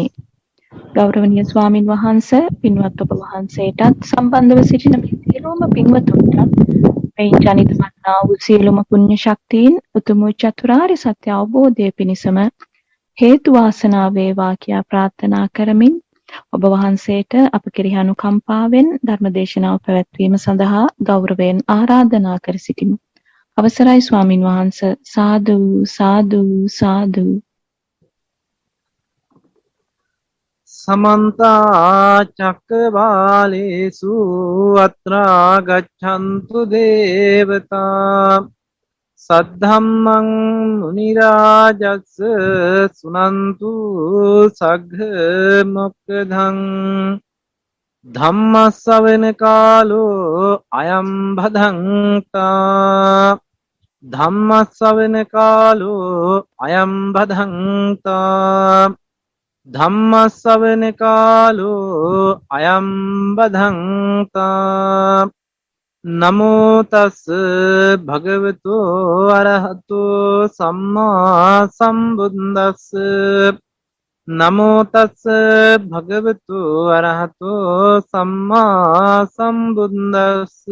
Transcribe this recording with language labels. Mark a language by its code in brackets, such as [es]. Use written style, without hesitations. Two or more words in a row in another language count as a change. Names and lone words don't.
[si] ගෞරවනීය ස්වාමින් වහන්සේ පින්වත් ඔබ වහන්සේටත් සම්බන්ධව සිටින මේ සියලුම පින්වතුන්ටත් මේ ජනිත වන්නා වූ සියලුම පුණ්‍ය ශක්තියින් උතුම් චතුරාර්ය සත්‍ය අවබෝධය පිණිසම හේතු වාසනා වේවා කියා ප්‍රාර්ථනා කරමින් ඔබ වහන්සේට අප කෙරෙහි අනුකම්පාවෙන් ධර්මදේශනාව පැවැත්වීම සඳහා ගෞරවයෙන් ආරාධනා කර සිටිමු. අවසරයි ස්වාමින් වහන්සේ. සාදු සාදු සාදු. [pi] समन्ता चक्रवालेषु अत्रा गच्छन्तु देवता सद्धम्मं मुनिराजस् सुनन्तु सघ्घ मोक्खदं धम्मश्रवण कालो अयं भदन्ता धम्मश्रवण कालो अयं भदन्ता ධම්මස්සවන කාලෝ අයම් බදන්තා නමෝ තස් භගවතු අරහතෝ සම්මා සම්බුද්දස්ස නමෝ තස් භගවතු අරහතෝ සම්මා සම්බුද්දස්ස